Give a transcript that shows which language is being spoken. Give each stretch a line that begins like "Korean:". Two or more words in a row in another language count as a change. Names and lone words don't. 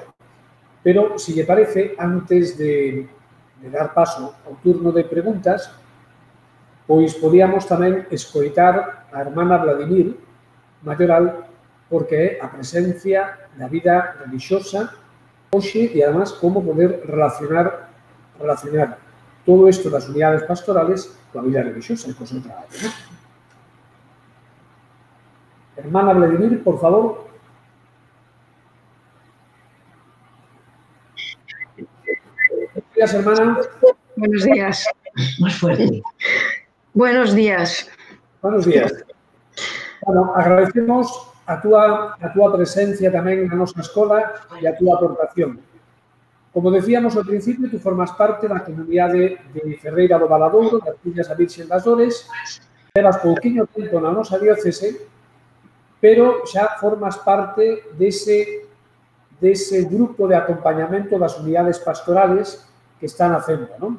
Galician: Pero, se lle parece, antes de dar paso ao turno de preguntas, pois podíamos tamén escoitar a hermana Vladimir Mayoral, porque é a presencia da vida religiosa hoxe e, además, como poder relacionar todo isto das unidades pastorales coa vida religiosa e co seu traballo, ¿no? Hermana Vladimir, por favor.
Spanish: Buenos días, hermana. Buenos días. Más fuerte. Buenos días. Buenos días.
Galician: Bueno, agradecemos a túa presencia tamén na nosa escola e a túa aportación. Como decíamos ao principio, tú formas parte da comunidade de Ferreira do Valadouro, das Fillas da Virxen das Dores, levas pouquiño tempo na nosa diócese, pero xa formas parte dese grupo de acompañamento das unidades pastorales que están facendo, non?